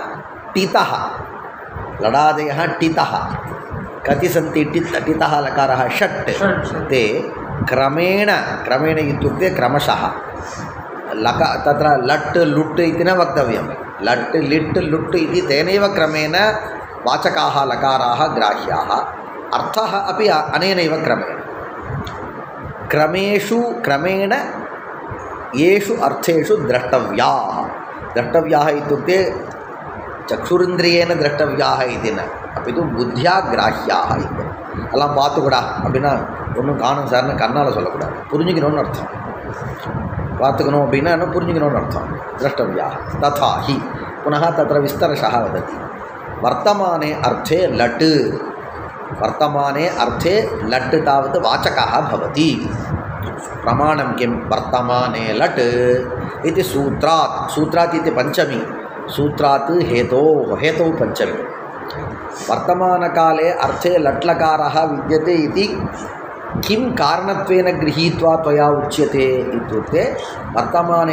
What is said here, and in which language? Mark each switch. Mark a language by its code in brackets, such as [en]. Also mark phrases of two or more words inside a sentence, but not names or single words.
[sa] टितः कति सन्ति टितः लकारः षट् ते क्रमेण इत्युक्ते क्रमशः तत्र लट् लुट् इति न वक्तव्यं लट् लिट् लुट् इति तेनैव क्रमेण वाचकाः लकाराः ग्राह्याः अर्थः अपि अनेनैव क्रमेण येषु अर्थेषु द्रष्टव्याः इत्युक्ते चक्षुरिन्द्रियेण द्रष्टव्याः इति न अपि तु बुद्ध्या ग्राह्याः इति [ta] எல்லாம் பார்த்துக்கூடா அப்படின்னா ஒன்றும் காணும் சார்னு கண்ணால் சொல்லக்கூடாது புரிஞ்சுக்கணும்னு அர்த்தம் பார்த்துக்கணும் அப்படின்னா என்ன புரிஞ்சுக்கணும்னு அர்த்தம் [sa] द्रष्टव्या तथा हि पुनः तत्र विस्तरशः वदति वर्तमाने अर्थे लट् तावत् वाचकः भवति प्रमाणं किं वर्तमाने लट् इति सूत्रात् इति पञ्चमी सूत्रात् हेतौ पञ्चमी वर्तमानकाले अर्थे लट् लकारः विद्यते इति किं कारणत्वेन गृहीत्वा त्वया उच्यते इत्युक्ते वर्तमाने